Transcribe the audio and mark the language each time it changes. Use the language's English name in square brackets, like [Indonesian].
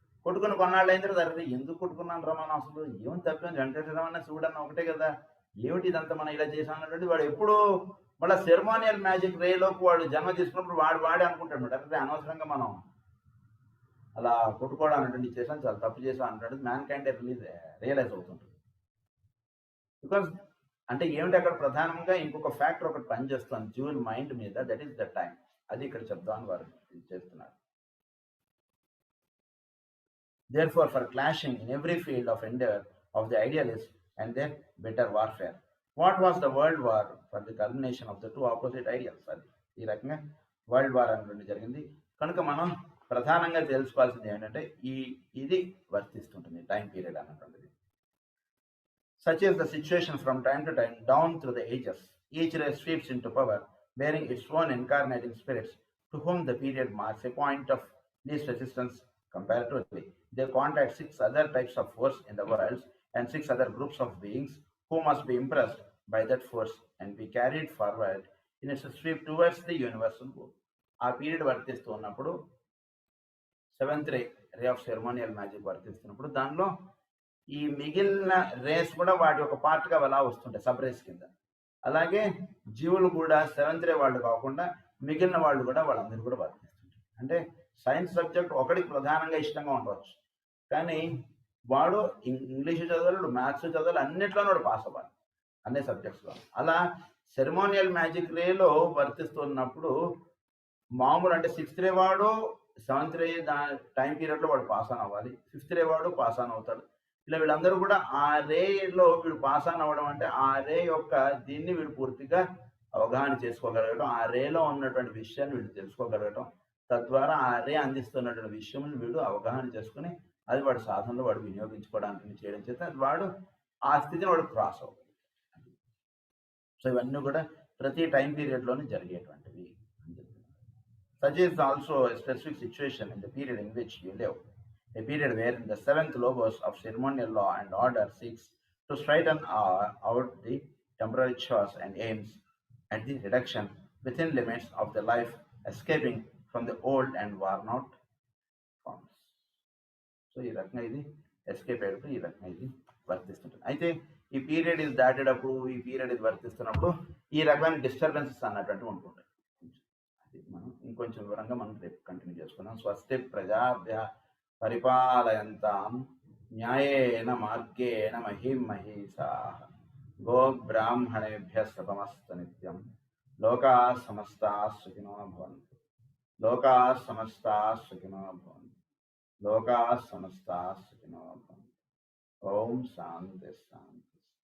[Telugu] కొట్టుకుని కొన్నాళ్ళు అయిన తర్వాత అరే ఎందుకు కొట్టుకున్నాను రా మనం, అసలు ఏం తప్పింది, వెంకటేశ్వరమన్న శివుడు అన్న ఒకటే కదా, ఏమిటి ఇదంతా మనం ఇలా చేసాం అన్నట్టు వాడు ఎప్పుడు మళ్ళీ సెరమోనియల్ మ్యాజిక్ రేలోకి వాడు జన్మ తీసుకున్నప్పుడు వాడే అనుకుంటాడు అంటే అనవసరంగా మనం అలా కొట్టుకోవడం అన్నట్టు చేసాం, చాలా తప్పు చేసాం అన్నట్టు మ్యాన్ కైండ్ రియలైజ్ అవుతుంటుంది. బికాస్ అంటే ఏమిటి అక్కడ ప్రధానంగా ఇంకొక ఫ్యాక్టర్ ఒకటి పనిచేస్తుంది జ్యూల్ మైండ్ మీద, [English] That is the time. [Telugu] అది ఇక్కడ చెప్దామని వారు చేస్తున్నారు. [English] Therefore, for clashing in every field of endeavor of the idealist and their bitter warfare. What was the world war? For the culmination of the two opposite ideals. [Telugu] అది ఈ రకంగా world war అనేది జరిగింది. కనుక మనం ప్రధానంగా తెలుసుకోవాల్సింది ఏంటంటే ఇది వర్తిస్తుంటుంది టైం పీరియడ్ అన్నటువంటిది. [English] Such is the situation from time to time down through the ages. Each ray sweeps into power, bearing its own incarnating spirits, to whom the period marks a point of least resistance comparatively. They contact 6 other types of force in the world and 6 other groups of beings who must be impressed by that force and be carried forward in its sweep towards the universal goal. [Telugu] ఆ period వర్తిస్తూ ఉన్నప్పుడు seventh ray of ceremonial magic వర్తిస్తున్నప్పుడు దానిలో ఈ మిగిలిన race కూడా వాటి ఒక పార్ట్గా అలా వస్తుంటాయి, సబ్ రేస్ కింద. అలాగే జీవులు కూడా సెవెంత్ రే వాళ్ళు కాకుండా మిగిలిన వాళ్ళు కూడా వాళ్ళందరూ కూడా వర్తిస్తుంటారు. అంటే సైన్స్ సబ్జెక్ట్ ఒకడికి ప్రధానంగా ఇష్టంగా ఉండవచ్చు, కానీ వాడు ఇంగ్లీష్ చదవాలి, మ్యాథ్స్ చదవాలి, అన్నిట్లోనూ వాడు పాస్ అవ్వాలి, అన్ని సబ్జెక్ట్స్లో. అలా సెరమోనియల్ మ్యాజిక్ రేలో వర్తిస్తున్నప్పుడు మామూలు అంటే 6th రే వాడు 7th రే టైం పీరియడ్లో వాడు పాస్ ఆన్ అవ్వాలి, 5th రే వాడు పాస్ ఆన్ అవుతాడు. ఇలా వీళ్ళందరూ కూడా ఆ రేలో వీడు పాస్ ఆన్ అవ్వడం అంటే ఆ రే యొక్క దీన్ని వీడు పూర్తిగా అవగాహన చేసుకోగలగడం, ఆ రేలో ఉన్నటువంటి విషయాన్ని వీడు తెలుసుకోగలగడం, తద్వారా ఆ రే అందిస్తున్నటువంటి విషయం వీడు అవగాహన చేసుకుని అది వాడి సాధనలో వాడు వినియోగించుకోవడానికి చేయడం చేత వాడు ఆ స్థితిని వాడు క్రాస్ అవ్వాలి. సో ఇవన్నీ కూడా ప్రతి time పీరియడ్లోనే జరిగేటువంటివి. [English] Such is also a specific situation in the period in which you live, a period wherein the 7th logos of ceremonial law and order seeks to straighten out the temporary chores and aims at the reduction within limits of the life, escaping from the old and worn out forms. [Telugu] So ఈ రకంగా ఇది escape అయ్యేటప్పుడు ఈ రకంగా ఇది వర్తిస్తుంటుంది. అయితే ఈ period ఇది దాటేటప్పుడు, ఈ పీరియడ్ ఇది వర్తిస్తున్నప్పుడు ఈ రకమైన డిస్టర్బెన్సెస్ అన్నటువంటి ఉంటుంటాయి. అది మనం ఇంకొంచెం వివరంగా మనం రేపు కంటిన్యూ చేసుకున్నాం. [Sanskrit] స్వస్తి ప్రజాభ్య పరిపాలయంతాం న్యాయేన మార్గేణ మహిం మహీషాః గో బ్రాహ్మణేభ్య శతమస్తు నిత్యం లోకాః సమస్తాః సుఖినో భవంతు లోకాః సమస్తాః సుఖినో భవంతు లోకాః సమస్తాః సుఖినో భవంతు. ఓం శాంతి శాంతి.